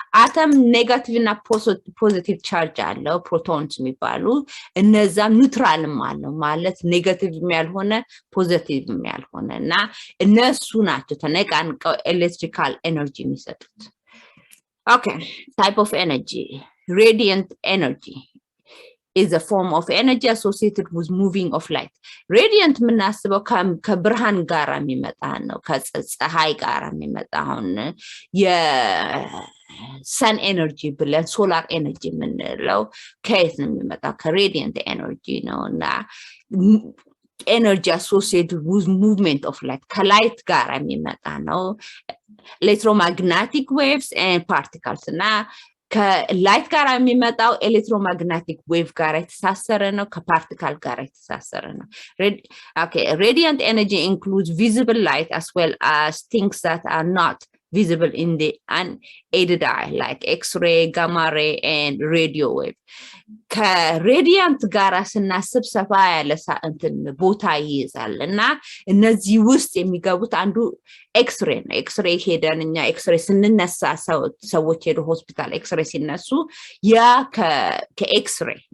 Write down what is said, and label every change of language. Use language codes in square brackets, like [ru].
[am] Atom negative እና positive charge አለው protons የሚባሉ እነዛም neutral ማለት negative ያልሆነ positive ያልሆነ እና እነሱ ናቸው ተነቃንቀው electrical energy የሚሰጡት። [en] Okay, type of energy. Radiant energy is a form of energy associated with moving of light. [am] Radiant የምናስበው ከብርሃን ጋር የሚመጣ ነው ከፀሐይ ጋር የሚመጣ የሰን ኤነርጂ ብለን ሶላር ኤነርጂ የምንለው ከየት ነው የሚመጣው? ከሬዲየንት ኤነርጂ ነው እና [en] energy associated with movement of light ከላይት ጋር የሚመጣ ነው electromagnetic waves and particles [am] እና ከላይት ጋር የሚመጣው ኤሌክትሮማግኔቲክ ዌቭ ጋር የተሳሰረ ነው ከፓርቲክል ጋር የተሳሰረ ነው። [en] Okay, radiant energy includes visible light as well as things that are not visible in the unaided eye like X-ray, gamma ray and radio wave. [am] ከሬዲያንት ጋር ስናስብ ሰፋ ያለ ቦታ ይይዛል እና እነዚህ ውስጥ የሚገቡት አንዱ ኤክስሬ ነው። ኤክስሬ ሄደን እኛ ኤክስሬ ስንነሳ ሰዎች ሄዶ ሆስፒታል ኤክስሬ ሲነሱ ያ ከኤክስሬ